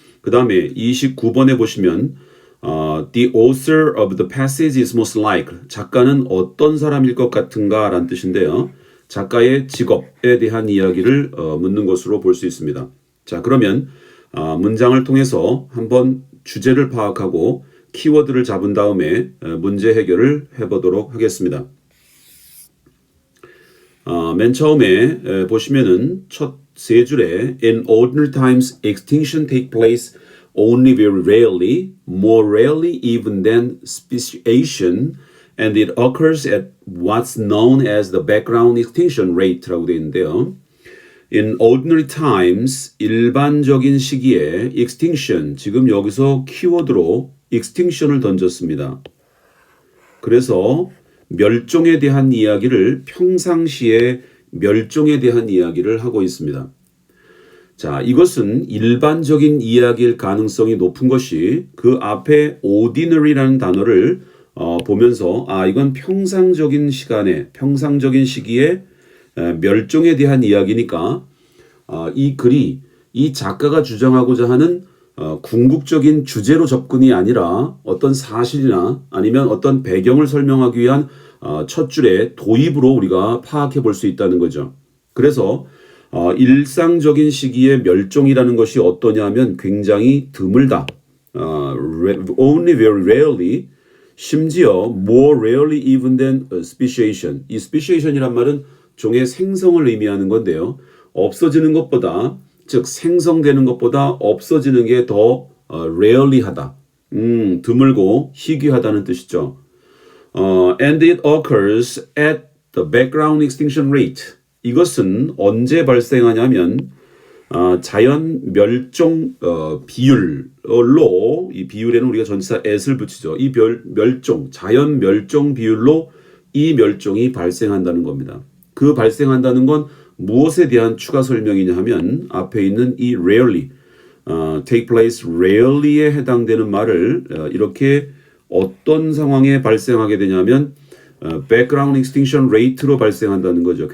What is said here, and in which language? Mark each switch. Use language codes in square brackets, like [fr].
[ko] 그 다음에 29번에 보시면 [en] The author of the passage is most like, [ko] 작가는 어떤 사람일 것 같은가 라는 뜻인데요. 작가의 직업에 대한 이야기를 묻는 것으로 볼 수 있습니다. 자, 그러면 문장을 통해서 한번 주제를 파악하고 키워드를 잡은 다음에 문제 해결을 해보도록 하겠습니다. 맨 처음에 보시면은 첫 세 줄에 [en] In ordinary times, extinction take place only very rarely, more rarely even than speciation, and it occurs at what's known as the background extinction rate라고 [ko] 되어 있는데요. [en] In ordinary times, [ko] 일반적인 시기에 extinction, 지금 여기서 키워드로 extinction을 던졌습니다. 그래서 멸종에 대한 이야기를 평상시에 멸종에 대한 이야기를 하고 있습니다. 자, 이것은 일반적인 이야기일 가능성이 높은 것이 그 앞에 ordinary라는 단어를 보면서 이건 평상적인 시간에, 평상적인 시기에 멸종에 대한 이야기니까 이 글이 이 작가가 주장하고자 하는 궁극적인 주제로 접근이 아니라 어떤 사실이나 아니면 어떤 배경을 설명하기 위한 첫 줄의 도입으로 우리가 파악해 볼 수 있다는 거죠. 그래서 일상적인 시기에 멸종이라는 것이 어떠냐면 굉장히 드물다. [en] Only very rarely, [ko] 심지어 [en] more rarely even than speciation. [ko] 이 speciation이란 말은 종의 생성을 의미하는 건데요. 없어지는 것보다, 즉 생성되는 것보다 없어지는 게 더 rarely하다. 드물고 희귀하다는 뜻이죠. [en] And it occurs at the background extinction rate. [ko] 이것은 언제 발생하냐면 자연 멸종 비율로, 이 비율에는 우리가 전치사 at을 붙이죠. 이 자연 멸종 비율로 이 멸종이 발생한다는 겁니다. 그 발생한다는 건 무엇에 대한 추가 설명이냐 하면 앞에 있는 이 rarely, [en] take place rarely [ko] 에 해당되는 말을 이렇게 어떤 상황에 발생하게 되냐면 [en] background extinction rate [ko] 로 발생한다는 거죠.